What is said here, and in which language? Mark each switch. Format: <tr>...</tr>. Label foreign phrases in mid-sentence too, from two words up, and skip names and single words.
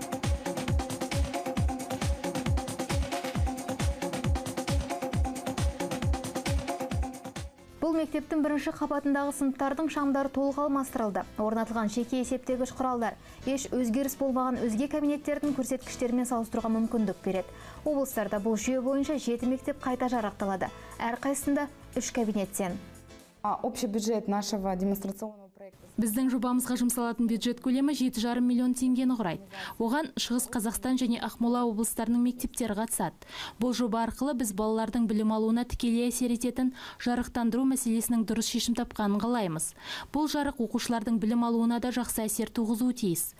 <kk>Бұл мектептің бірінші қабатындағы сыныптардың шамдары толық алмастырылды. Орнатылған жеке есептегіш құралдар еш өзгеріс болмаған өзге кабинеттердің көрсеткіштерімен салыстыруға мүмкіндік береді. Облыстарда бұл жүйе бойынша 7 мектеп қайта жарақталады. Әрқайсында 3 кабинеттен.</kk> <ru>Общий бюджет нашего демонстрационного проекта.</ru> <kk>Біздің жобамызға жұмсалатын бюджет көлемі 7,5 миллион теңгені құрайды. Оған Шығыс Қазақстан және Ақмола облыстарының мектептері қатысады. Бұл жоба арқылы біз балалардың білім алуына тікелей әсер ететін жарықтандыру мәселесінің дұрыс шешім тапқанын қалаймыз. Бұл жарық оқушылардың білім алуына да жақсы әсер туғызуы тиіс.</kk>